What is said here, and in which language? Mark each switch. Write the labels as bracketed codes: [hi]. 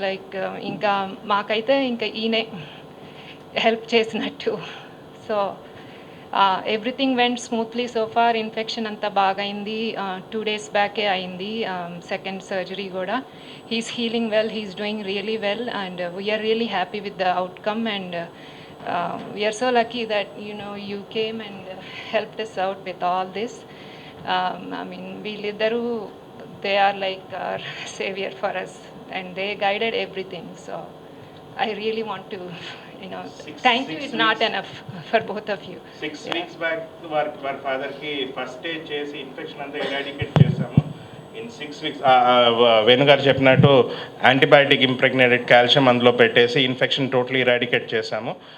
[te] Like ఇంకా మాకైతే ఇంకా ఈయనే హెల్ప్ చేసినట్టు. [en] So everything went smoothly so far. [te] Infection అంతా బాగా అయింది, 2 days బ్యాకే అయింది సెకండ్ సర్జరీ కూడా. [en] He's healing well, he's doing really well, and we are really happy with the outcome. And we are so lucky that you came and helped us out with all this. I mean, [te] వీళ్ళిద్దరూ, [en] they are like our savior for us, and they guided everything. So I really want to thank you. It's not enough for both of you. [te] 6 weeks back వారి ఫాదర్కి first stage చేసి infection అంతా eradicate చేశాము. In 6 weeks వేణుగారు చెప్పినట్టు antibiotic impregnated calcium అందులో పెట్టేసి infection totally eradicate చేశాము.